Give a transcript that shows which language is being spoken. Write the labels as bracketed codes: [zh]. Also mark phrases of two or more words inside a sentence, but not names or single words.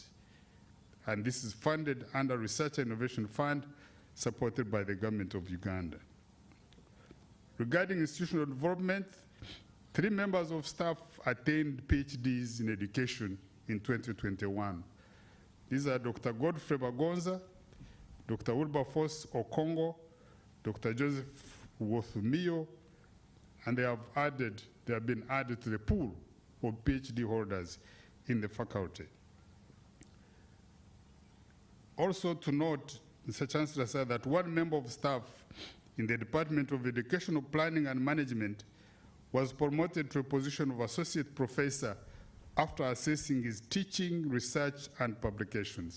[en] And this is funded under Research and Innovation Fund, supported by the government of Uganda. Regarding institutional development, 3 members of staff attained PhDs in education in 2021. These are Dr. Godfrey Bagonza, Dr. Wilberforce Okongo, Dr. Joseph Wothumio, and they have been added to the pool of PhD holders in the faculty. Also to note, Mr. Chancellor said that 1 member of staff in the Department of Educational Planning and Management was promoted to a position of associate professor after assessing his teaching, research, and publications.